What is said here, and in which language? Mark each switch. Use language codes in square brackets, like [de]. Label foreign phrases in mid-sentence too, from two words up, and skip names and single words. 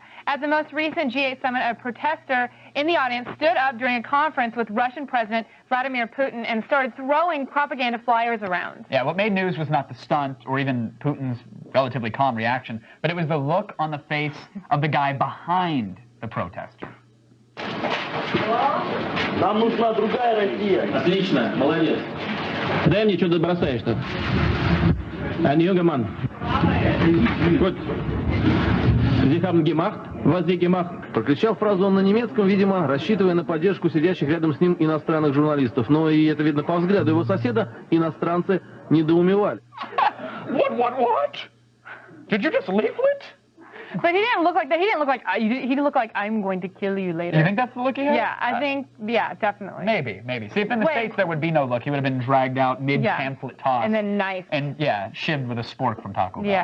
[en] At the most recent G8 summit, a protester in the audience stood up during a conference with Russian President Vladimir Putin and started throwing propaganda flyers around. Yeah, what made news was not the stunt or even Putin's relatively calm reaction, but it was the look on the face of the guy behind the protester. [ru] Нам нужна другая Россия. Отлично, молодец. Дай мне, что ты бросаешь-то. [de] Ein junger Mann. Gut. Sie haben gemacht, was Sie gemacht. [ru] Прокричал фразу он на немецком, видимо, рассчитывая на поддержку сидящих рядом с ним иностранных журналистов. Но и это видно по взгляду его соседа, иностранцы недоумевали. [en] What? Did you just leaflet? But he didn't look like that. He didn't look like he looked like I'm going to kill you later. You think that's the look he had? Yeah, I think. Yeah, definitely. Maybe. See, if in the States there would be no look, he would have been dragged out mid-pamphlet toss. And then knifed. And yeah, shivved with a spork from Taco Bell.